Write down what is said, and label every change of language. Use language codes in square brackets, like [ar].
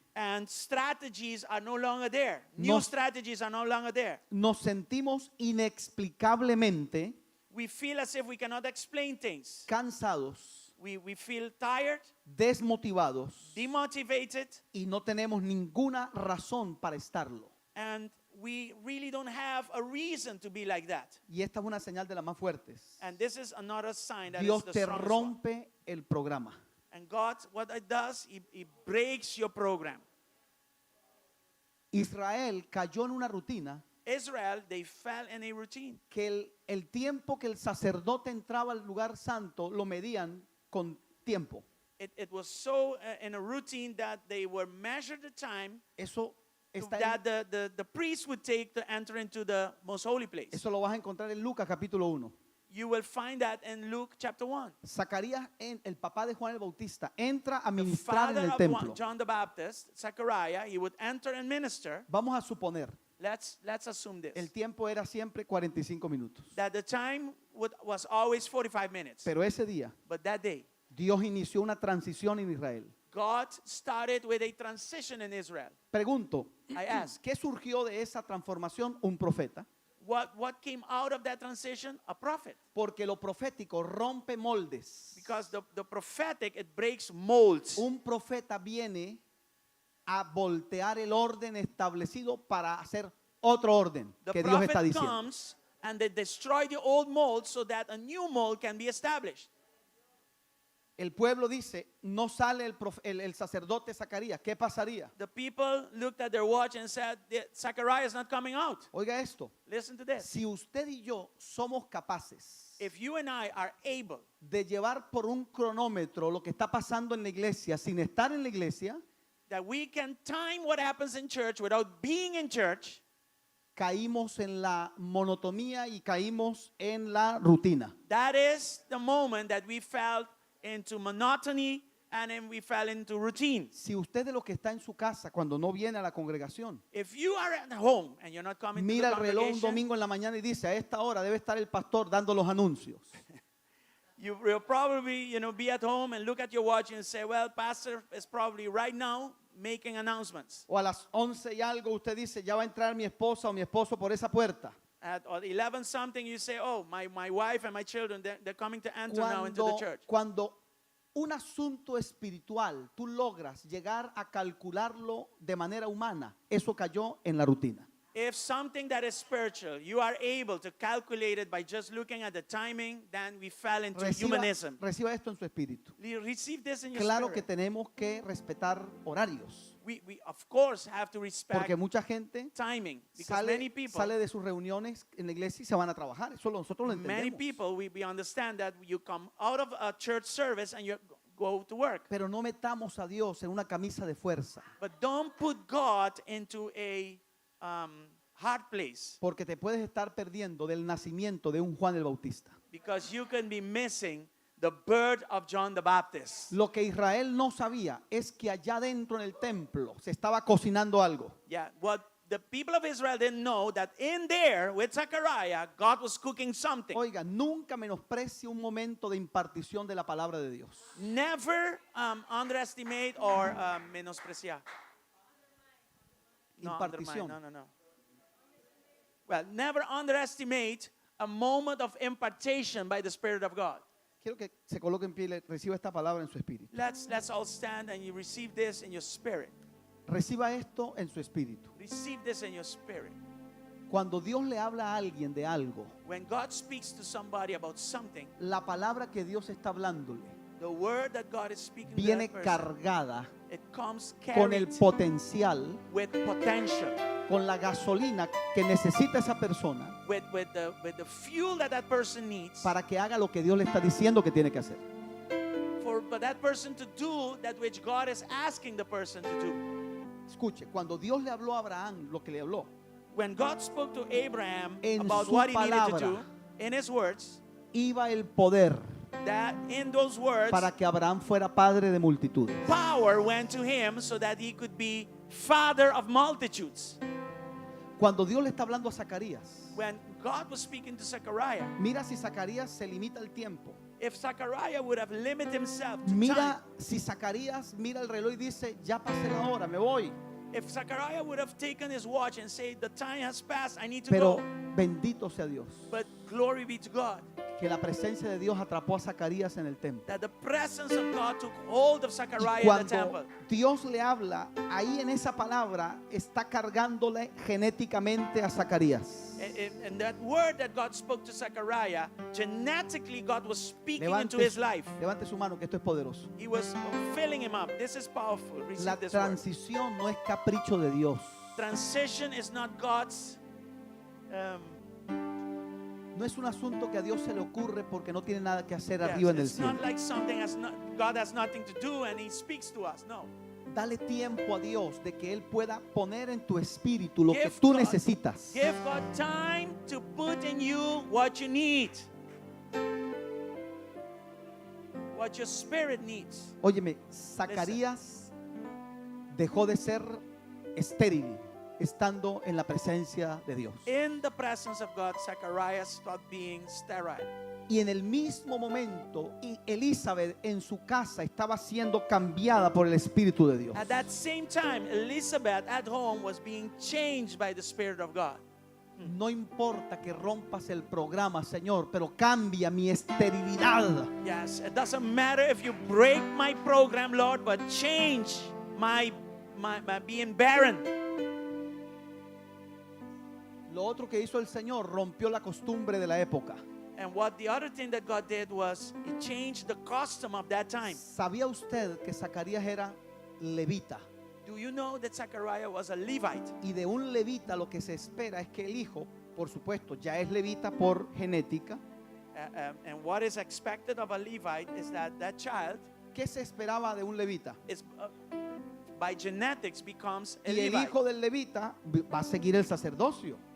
[en] and strategies are no longer there. New No- strategies are no longer there. [es] Nos sentimos inexplicablemente [en] We feel as if we cannot explain things. [es] cansados, [en] We feel tired, [es] desmotivados [en] demotivated, [es] y no tenemos ninguna razón para estarlo. [en] and we really don't have a reason to be like that. [es] Y esta es una señal de las más fuertes. [en] And this is another sign that [es] Dios [en] is the [es] te [en] strongest one. [es] rompe el programa. [en] And God, what it does, He breaks your program. [es] Israel cayó en una rutina [en] Israel, they fell in a routine. [es] que el tiempo que el sacerdote entraba al lugar santo lo medían con tiempo. [en] It was so in a routine that they were measured the time [es] Eso está [en] that the priest would take to enter into the most holy place. [es] eso lo vas a encontrar en Lucas capítulo 1. [en] You will find that in Luke chapter 1. [es] Zacarías, el papá de Juan el Bautista, entra a [en] The [es] ministrar en [en] father [es] el [en] of [es] templo. [en] John the Baptist, Zechariah, he would enter and minister. [es] Vamos a suponer, [en] Let's assume this. [es] el tiempo era siempre 45 minutos. [en] That the time was always 45 minutes. [es] Pero ese día, [en] But that day, [es] Dios inició una transición en Israel. [en] God started with a transition in Israel. [es] Pregunto, [en] I ask, [es] ¿qué surgió de esa transformación? Un profeta. [en] what came out of that transition? A prophet. [es] Porque lo profético rompe moldes. [en] Because the prophetic, it breaks molds. [es] Un profeta viene a voltear el orden establecido para hacer otro orden [en] The [es] que Dios está [en] prophet [es] diciendo. [en] comes and they destroy the old mold so that a new mold can be established. [es] El pueblo dice, no sale el sacerdote Zacarías. ¿Qué pasaría? [en] The people looked at their watch and said, Zechariah is not coming out. [es] Oiga esto, [en] Listen to this. [es] si usted y yo somos capaces [en] If you and I are able [es] de llevar por un cronómetro lo que está pasando en la iglesia sin estar en la iglesia, [en] that we can time what happens in church without being in church, [es] caímos en la monotonía y caímos en la rutina. [en] that is the moment that we fell into monotony and then we fell into routine. [es] Si usted de lo que está en su casa cuando no viene a la congregación, [en] If you are at home and you're not coming [es] mira [en] to [es] el [en] the [es] reloj un [en] congregation, [es] domingo en la mañana y dice, a esta hora debe estar el pastor dando los anuncios. [en] you will probably, be at home and look at your watch and say, well, pastor is probably right now making announcements. [es] O a las 11 y algo usted dice, ya va a entrar mi esposa o mi esposo por esa puerta. [en] At 11 something, you say, oh, my wife and my children, they're coming to enter now into the church. [es] Cuando un asunto espiritual tú logras llegar a calcularlo de manera humana, eso cayó en la rutina. [en] If something that is spiritual, you are able to calculate it by just looking at the timing, then we fell into humanism. [es] Reciba esto en su espíritu. [en] Receive this in your [es] Claro que [en] spirit. [es] tenemos que respetar horarios, [en] We of course have to respect [es] porque mucha gente [en] timing because many people, [es] sale de sus reuniones en la iglesia y se van a trabajar. Eso nosotros lo [en] many [es] entendemos. [en] people, we understand that you come out of a church service and you go to work. [es] Pero no metamos a Dios en una camisa de fuerza, [en] But don't put God into a hard place [es] porque te puedes estar perdiendo del nacimiento de un Juan el Bautista. [en] because you can be missing the birth of John the Baptist. [es] Lo que Israel no sabía es que allá dentro en el templo se estaba cocinando algo. [en] Yeah, what the people of Israel didn't know that in there with Zechariah, God was cooking something. [es] Oiga, nunca menosprecie un momento de impartición de la palabra de Dios. [en] Never underestimate or menospreciar. No, [es] Impartición. [en] undermine. No. Well, never underestimate a moment of impartation by the Spirit of God. [es] Quiero que se coloque en pie y reciba esta palabra en su espíritu. [en] Let's all stand and you receive this in your spirit. [es] Reciba esto en su espíritu. [en] Receive this in your spirit. [es] Cuando Dios le habla a alguien de algo, [en] When God speaks to somebody about something, [es] la palabra que Dios está hablándole [en] the word that God is speaking to [es] viene [en] that person, [es] cargada [en] it comes [es] con el [en] carried [es] potencial, [en] with potential, [es] con la gasolina que necesita esa persona [en] with the fuel that person needs [es] para que haga lo que Dios le está diciendo que tiene que hacer. [en] for that person to do that which God is asking the person to do. [es] Escuche, cuando Dios le habló a Abraham lo que le habló, [en] When God spoke to Abraham [es] En [en] about [es] su [en] what he needed to [es] palabra. [en] do, in his words, [es] iba el poder [en] that in those words, [es] para que Abraham fuera padre de multitudes. [en] power went to him so that he could be father of multitudes. [es] Cuando Dios le está hablando a Zacarías, [en] When God was speaking to Zechariah, [es] mira si Zacarías se limita el tiempo. [en] if Zechariah would have limited himself to time, [es] Mira si Zacarías mira el reloj y dice, ya pasé la hora, me voy. [en] if Zechariah would have taken his watch and said, the time has passed, I need to [es] Pero [en] go. [es] bendito sea Dios, [en] But glory be to God, [es] que la presencia de Dios atrapó a Zacarías en el templo. [en] that the presence of God took hold of [es] Y [en] Zechariah in the temple. [es] cuando Dios le habla, ahí en esa palabra está cargándole genéticamente a Zacarías. [en] And that word that God spoke to Zechariah, genetically God was speaking into his life. [es] levante su mano que esto es poderoso. [en] He was filling him up. This is powerful. Receive [es] La [en] this word. [es] transición no es capricho de Dios. [en] Transition is not God's. [es] No es un asunto que a Dios se le ocurre porque no tiene nada que hacer [en] Yes, [es] arriba en el [en] it's [es] cielo. [en] not like something God has nothing to do and He speaks to us. [es] No. Dale tiempo a Dios de que Él pueda poner en tu espíritu lo que [en] Give [es] tú [en] God- [es] necesitas. [en] Give God time to put in you what you need. What your spirit needs. [es] Óyeme, Zacarías dejó de ser estéril estando en la presencia de Dios. [en] In the presence of God, Zachariah stopped being sterile. [es] Y en el mismo momento, Elizabeth en su casa estaba siendo cambiada por el Espíritu de Dios. [en] At that same time, Elizabeth at home was being changed by the Spirit of God. [es] No importa que rompas el programa, Señor, pero cambia mi esterilidad. [en] Yes, it doesn't matter if you break my program, Lord, but change my being barren. [es] Lo otro que hizo el Señor, rompió la costumbre de la época. [en] And what the other thing that God did was He changed the custom of that time. [es] ¿Sabía usted que Zacarías era levita? [en] Do you know that Zechariah was a Levite? [es] Y de un levita lo que se espera es que el hijo, por supuesto, ya es levita por genética. [en] And what is expected of a Levite is that that child [es] ¿Qué se esperaba de un levita? [en] is by genetics becomes a [es] Y el [en] Levite. [es] hijo del levita va a seguir el sacerdocio.